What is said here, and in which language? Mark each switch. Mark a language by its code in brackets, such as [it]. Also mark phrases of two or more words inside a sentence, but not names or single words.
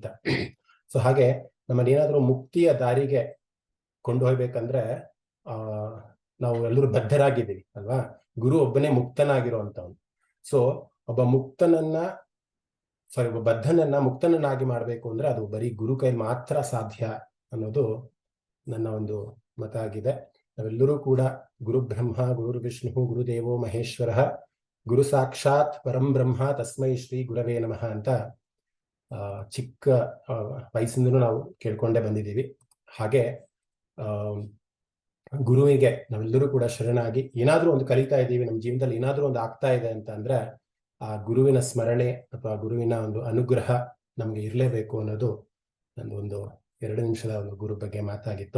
[kn] ಸೊ ಹಾಗೆ ನಮ್ಮನ್ನೇನಾದ್ರೂ ಮುಕ್ತಿಯ ದಾರಿಗೆ ಕೊಂಡು ಹೋಗ್ಬೇಕಂದ್ರೆ ನಾವು ಎಲ್ಲರೂ ಬದ್ಧರಾಗಿದ್ದೀವಿ ಅಲ್ವಾ. ಗುರು ಒಬ್ಬನೇ ಮುಕ್ತನಾಗಿರುವಂತವನು. ಸೊ ಒಬ್ಬ ಬದ್ಧನನ್ನ ಮುಕ್ತನನ್ನಾಗಿ ಮಾಡ್ಬೇಕು ಅಂದ್ರೆ ಅದು ಬರೀ ಗುರು ಕೈಲಿ ಮಾತ್ರ ಸಾಧ್ಯ ಅನ್ನೋದು ನನ್ನ ಒಂದು ಮತ ಆಗಿದೆ. ನಾವೆಲ್ಲರೂ ಕೂಡ [sa] ಗುರು ಬ್ರಹ್ಮ ಗುರು ವಿಷ್ಣು ಗುರುದೇವೋ ಮಹೇಶ್ವರ ಗುರು ಸಾಕ್ಷಾತ್ ಪರಂ ಬ್ರಹ್ಮ ತಸ್ಮೈ ಶ್ರೀ ಗುರವೇ ನಮಃ [kn] ಅಂತ ಚಿಕ್ಕ ವಯಸ್ಸಿಂದನೂ ನಾವು ಕೇಳ್ಕೊಂಡೇ ಬಂದಿದ್ದೀವಿ. ಹಾಗೆ ಗುರುವಿಗೆ ನಾವೆಲ್ಲರೂ ಕೂಡ ಶರಣಾಗಿ ಏನಾದ್ರೂ ಒಂದು ಕಲಿತಾ ಇದ್ದೀವಿ, ನಮ್ಮ ಜೀವನದಲ್ಲಿ ಏನಾದ್ರೂ ಒಂದು ಆಗ್ತಾ ಇದೆ ಅಂತ ಅಂದ್ರೆ ಆ ಗುರುವಿನ ಸ್ಮರಣೆ ಅಥವಾ ಗುರುವಿನ ಒಂದು ಅನುಗ್ರಹ ನಮ್ಗೆ ಇರಲೇಬೇಕು ಅನ್ನೋದು ನಂದು ಒಂದು 2 ನಿಮಿಷದ ಒಂದು ಗುರು ಬಗ್ಗೆ ಮಾತಾಗಿತ್ತು.